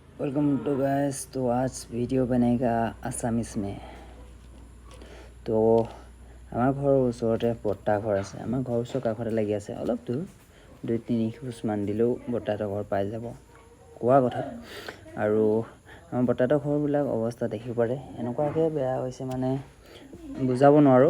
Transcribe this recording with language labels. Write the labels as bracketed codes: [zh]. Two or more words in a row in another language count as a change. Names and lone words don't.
[en] welcome to guys. [hi] तो आज वीडियो बनेगा आसामिस में। [as] तो আমাৰ ঘৰৰ ওচৰতে বৰ্তা ঘৰ আছে। আমাৰ ঘৰৰ ওচৰ কাষতে লাগি আছে, অলপ দূৰ 2-3 খোজমান দিলেও বৰ্তাহঁতৰ ঘৰ পাই যাব কোৱা কথা। আৰু আমাৰ বৰ্তাহঁতৰ ঘৰবিলাক অৱস্থা দেখিব পাৰে, এনেকুৱাকৈ বেয়া হৈছে মানে বুজাব নোৱাৰোঁ।